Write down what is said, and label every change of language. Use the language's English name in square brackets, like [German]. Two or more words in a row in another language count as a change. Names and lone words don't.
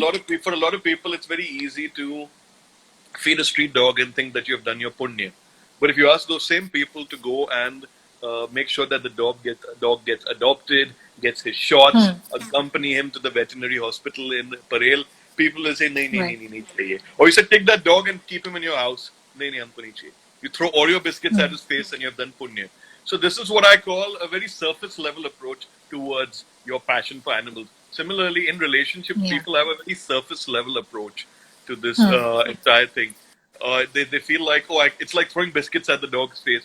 [English] for a lot of people, it's very easy to feed a street dog and think that you have done your punya. But if you ask those same people to go and make sure that the dog gets adopted, gets his shots, accompany him to the veterinary hospital in Parel, people will say, [Hindi] nahi, nahi, [English] Right. [Hindi] nahi, nahi, nahi chahiye. [English] Or you say, take that dog and keep him in your house. [Hindi] Nahi, nahi, humko nahi chahiye. [English] You throw Oreo biscuits at his face and you have done punya. So this is what I call a very surface level approach towards your passion for animals. Similarly, in relationships, Yeah. people have a very surface level approach to this entire thing. They feel like, it's like throwing biscuits at the dog's face.